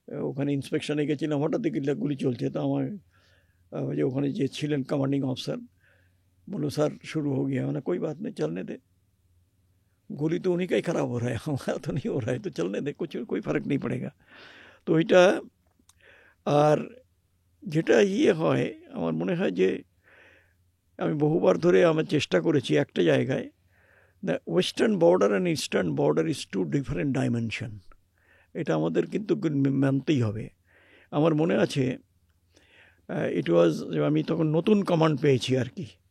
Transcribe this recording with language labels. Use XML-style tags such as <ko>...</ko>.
<bn>ওখানে ইন্সপেকশনে গেছিলাম, হঠাৎ দেখি গুলি চলছে। তো আমার যে ওখানে যে ছিলেন कमांडिंग ऑफिसर,</bn> <hi>बोलो सर शुरू हो गया। मैंने कोई बात नहीं, चलने दे, गोली तो उन्हीं का ही खराब हो रहा है, हमारा तो नहीं हो रहा है, तो चलने दे, कोई फर्क नहीं पड़ेगा।</hi> <bn>তো এটা আর যেটা হয়, আমার মনে হয় যে আমি বহুবার ধরে আমার চেষ্টা করেছি একটা জায়গায়,</bn> <en>The western border and eastern border is two different dimension.</en> <bn>এটা আমাদের কিন্তু মানতেই হবে। আমার মনে আছে ইট ওয়াজ, আমি তখন নতুন কমান্ড পেয়েছি আর কি।</bn>